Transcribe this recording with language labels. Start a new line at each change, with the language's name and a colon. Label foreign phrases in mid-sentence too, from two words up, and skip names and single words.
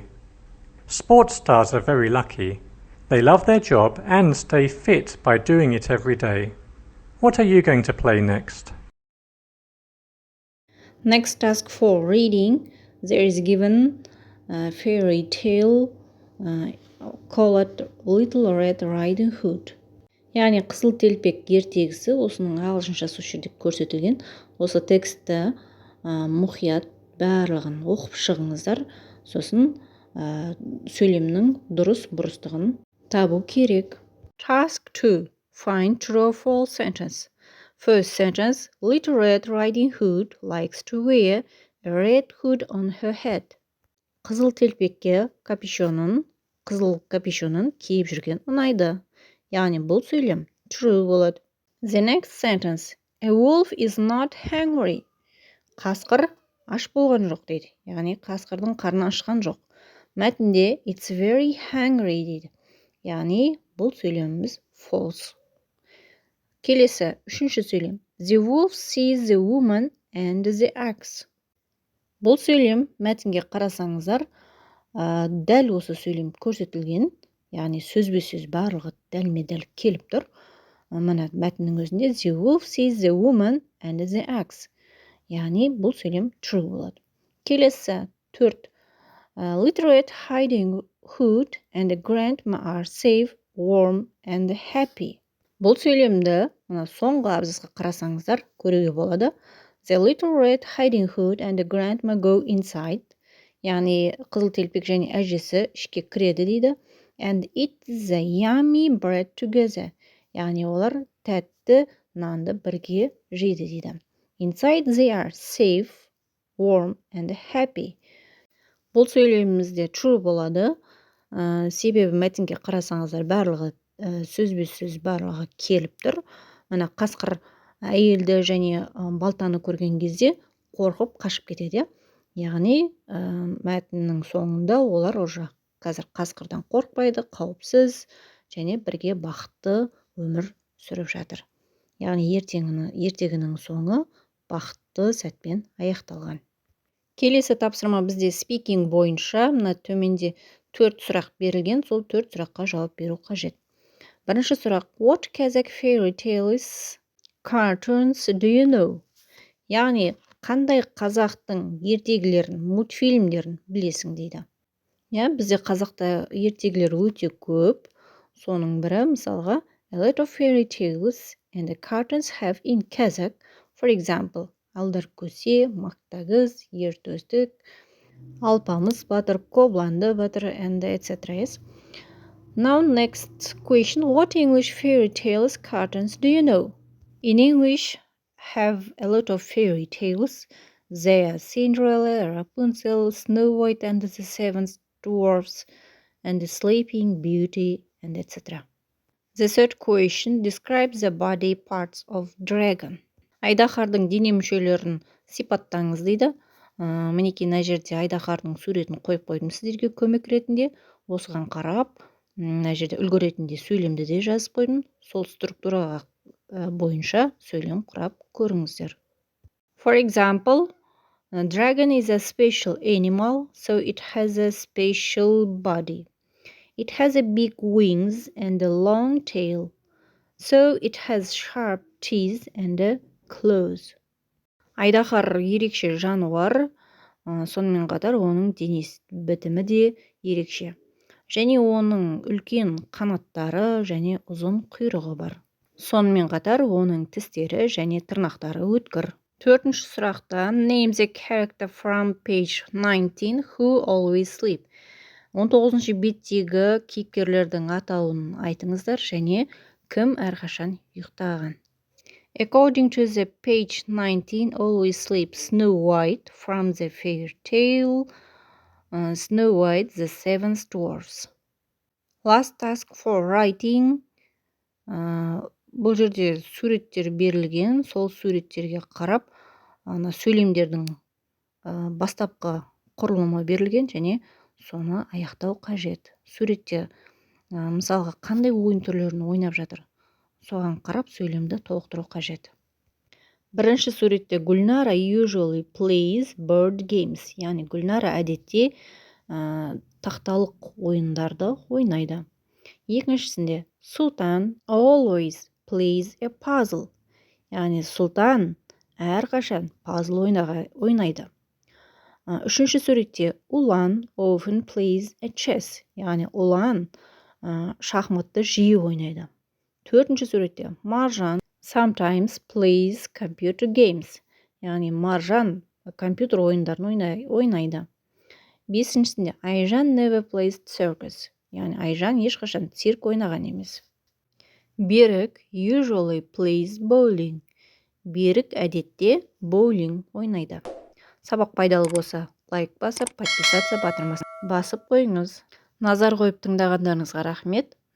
English: Sports stars are very lucky. They love their job and stay fit by doing it every day. What are you going to play next? Next task for reading. There is given a fairy tale called Little Red Riding Hood.
Kazakh: Яғни қызыл телпек ертегісі, осының ағылшынша осы жерде көрсетілген. Осы текстті мұқият барлығын оқып шығыңыздар. Сосын сөйлемнің дұрыс бұрыстығын табу керек.
English: Task 2. Find true or false sentence. First sentence. Little Red Riding Hood likes to wear a red hood on her head.
Kazakh: Қызыл телпекке қызыл капюшонын киіп жүрген ұнайды. Яғни бұл сөйлем true болады.
English: The next sentence. A wolf is not hungry.
Kazakh: Қасқыр аш болған жоқ дейді. Яғни қасқырдың қарны ашқан жоқ. Мәтінде
English: it's very hungry
Kazakh: дейді. Яғни бұл сөйлеміміз false. Келесі, үшінші сөйлем.
English: The wolf sees the woman and the axe.
Kazakh: Бұл сөйлем мәтінге қарасаңыздар, дәл осы сөйлем көрсетілген, яғни сөзбе-сөз барлығы дәлме-дәл келіп тұр. Мына мәтіннің өзінде
English: the wolf sees the woman and the axe.
Kazakh: Яғни бұл сөйлем true болады. Келесі, төрт.
English: Little Red Riding Hood and the grandma are safe, warm and happy.
Kazakh: Бұл сөйлемді соңғы абзацқа қарасаңыздар көруге болады.
English: The Little Red Riding Hood and the grandma go inside.
Kazakh: Яғни қызыл телпек және әжесі ішке кіреді дейді.
English: And eat the yummy bread together.
Kazakh: Яғни олар тәтті нанды бірге жейді дейді.
English: Inside they are safe, warm and happy.
Kazakh: Бұл сөйлемімізде true болады. Себебі мәтінге қарасаңыздар барлығы сөзбе-сөз барлығы келіп тұр. Мына қасқыр әйелді және балтаны көрген кезде қорқып қашып кетеді. Яғни мәтіннің соңында олар уже қазір қасқырдан қорқпайды, қауіпсіз және бірге бақытты өмір сүріп жатыр. Яғни ертегінің соңы бақытты сәтпен аяқталған. Келесі тапсырма бізде speaking бойынша, мына төменде 4 сұрақ берілген, сол 4 сұраққа жауап беру қажет. Бірінші сұрақ.
English: What Kazakh fairy tales cartoons do you know?
Kazakh: Яғни, қандай қазақтың ертегілерін, мультфильмдерін білесің дейді. Бізде қазақта ертегілер өте көп. Соның бірі, мысалға,
English: a lot of fairy tales and the cartoons have in Kazakh, for example, Алдар көсе, мақтагыз, ертөстік, алпамыс батыр, қобланды батыр, and etc. Now next question. What English fairy tales cartoons do you know? In English have a lot of fairy tales. They are Cinderella, Rapunzel, Snow White and the Seven Dwarfs, and the Sleeping Beauty, and etc. The third question. Describe the body parts of dragon.
Kazakh: Айдаһардың дене мүшелерін сипаттаңыз дейді. Мінекей мына жерде айдаһардың суретін қойып қойдым сіздерге көмек ретінде. Осыған қарап, мына жерде үлгі ретінде сөйлемді де жазып қойдым. Сол структураға бойынша сөйлем құрап көріңіздер.
English: For example, a dragon is a special animal, so it has a special body. It has a big wings and a long tail, so it has sharp teeth and claws.
Kazakh: Айдаһар ерекше жануар, сонымен қатар оның денес бітімі де ерекше. Және оның үлкен қанаттары және ұзын құйрығы бар. Сонымен қатар оның тістері және тырнақтары өткір. Төртінші сұрақта
English: name the character from page 19 who always sleep.
Kazakh: 19-шы беттегі кейіпкерлердің атауын айтыңыздар және кім әрқашан ұйықтаған.
English: According to the page 19 always sleep Snow White from the fairy tale Snow White the Seven Dwarfs. Last task for writing.
Kazakh: Бұл жерде суреттер берілген, сол суреттерге қарап, сөйлемдердің бастапқы құрылымы берілген және соны аяқтау қажет. Суретте мысалға қандай ойын түрлерін ойнап жатыр, соған қарап сөйлемді толықтыру қажет. Бірінші суретте
English: Гүлнара usually plays board games,
Kazakh: яғни Гүлнара әдетте тақталық ойындарды ойнайды.
English: Екіншісінде Сұлтан always plays a puzzle,
Kazakh: яғни Сұлтан әрқашан пазл ойнайды. Үшінші суретте
English: Ұлан often plays a chess,
Kazakh: яғни Ұлан шахматты жиі ойнайды. Төртінші суретте
English: Маржан sometimes plays computer games,
Kazakh: яғни Маржан компьютер ойындарын ойнайды.
English: Бесіншісінде Айжан never plays circus,
Kazakh: яғни Айжан ешқашан цирк ойнаған емес.
English: Берік usually plays bowling.
Kazakh: Берік әдетте боулинг ойнайды. Сабақ пайдалы болса, лайк басып, подписаться батырмасын басып қойыңыз. Назар қойып тыңдағандарыңызға рахмет.